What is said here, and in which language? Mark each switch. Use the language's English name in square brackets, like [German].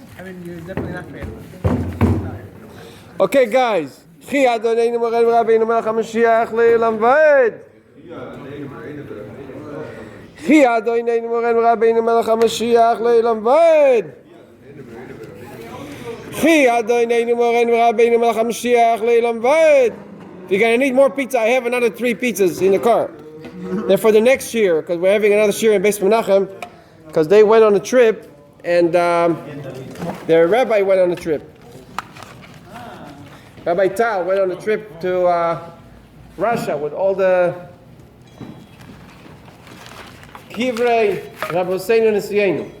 [English] I mean, you're definitely not forgetting. Okay, guys. [Hebrew] חי אדוננו מורנו ורבינו מלך המשיח לעולם ועד. חי אדוננו מורנו ורבינו מלך המשיח לעולם ועד. חי אדוננו מורנו ורבינו מלך המשיח לעולם ועד. [English] If you're going to need more pizza, I have another 3 pizzas in the car. They're for the next year, because we're having another year in Beis Menachem, because they went on a trip, and their rabbi went on a trip. Rabbi Tal went on a trip to Russia with all the Kivrei Rabboseinu Nesienu.